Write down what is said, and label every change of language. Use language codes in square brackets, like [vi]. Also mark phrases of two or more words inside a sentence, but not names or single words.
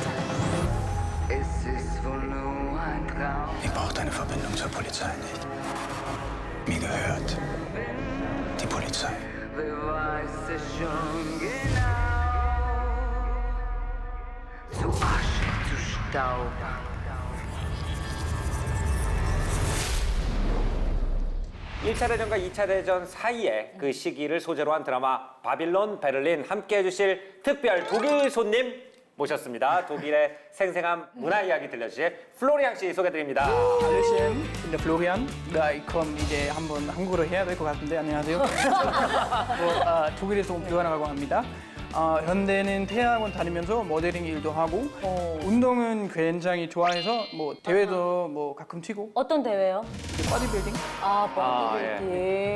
[de] Es ist wohl nur ein Traum. Ich brauche deine Verbindung zur Polizei nicht. Mir gehört die Polizei. Wer weiß es schon genau. Zu Asche, zu Staub. [ko] 1차 대전과 2차 대전 사이에 그 시기를 소재로 한 드라마 바빌론 베를린 함께해 주실 특별 독일 손님 모셨습니다. 독일의 생생한 문화 이야기 들려주실 플로리앙 씨 소개드립니다. [de] Hallöchen, ich bin der Florian. Ich komme [ko] 이제 한번 한국으로 해야 될 것 같은데 안녕하세요. 독일에서 온 뷰아라고 합니다. 현대는 대학원 다니면서 모델링 일도 하고 운동은 굉장히 좋아해서 뭐 대회도 뭐 가끔 튀고 어떤 대회요? 바디빌딩 보디빌딩.